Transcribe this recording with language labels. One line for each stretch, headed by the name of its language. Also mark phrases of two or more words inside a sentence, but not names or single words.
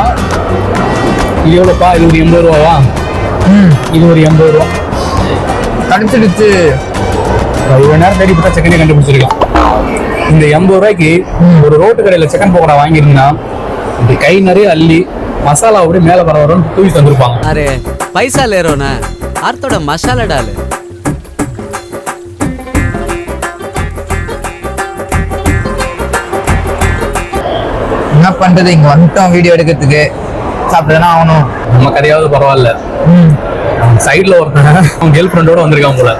Tamil: இது எவ்வளோப்பா? இது ஒரு 80 ரூபாவா? இது ஒரு 80 ரூபா. கடிச்சிடுச்சு. இவ்வளவு நேரம் தேடி போட்டா சிக்கனே கண்டுபிடிச்சிருக்கலாம். இந்த 80 ரூபாய்க்கு ஒரு ரோட்டு கடையில சிக்கன் பக்கோடா வாங்கியிருந்தீங்கன்னா இப்படி கை நிறைய அள்ளி மசாலா அப்படி மேல பரவறோன்னு தூவி தந்துருப்பாங்க.
Hindi: अरे पैसा ले रहो ना और थोड़ा मसाला डाले.
Tamil: என்ன பண்றது, இங்க வந்துட்டோம் வீடியோ எடுக்கிறதுக்கு, சாப்பிட்டுதானே ஆகணும். நம்ம கதையாவது பரவாயில்ல. சைட்ல ஒருத்தன் அவன்
English: girl friendoda
Tamil: வந்திருக்கான் போல.